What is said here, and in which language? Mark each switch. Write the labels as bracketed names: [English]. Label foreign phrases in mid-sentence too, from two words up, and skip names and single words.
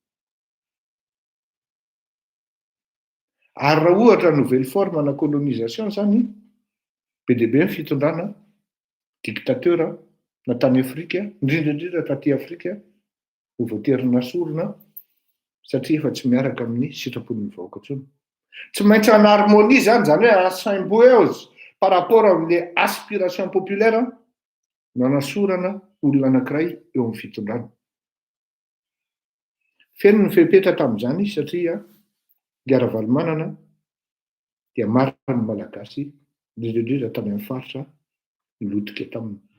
[Malagasy] Ary raha ohatra [French] nouvelle forme [Malagasy] na colonisation zany be dia be ny fitondrana dictateur na tany Afrika, indrindra taty Afrika ho voaterina sorona satria efa tsy miaraka amin'ny sitrapon'ny vahoaka intsony. Tsy maintsy [French] en harmonie [Malagasy] zany hoe [French] en symbiose par rapport [Malagasy] amin'le [French] aspiration populaire [Malagasy] no anasorana olona anankiray eo amin'ny fitondrana. Feno ny fepetra tamin'izany satria nga Ravalomanana dia marina ny malagasy indrindra tany amin'ny faritra lotika taminy.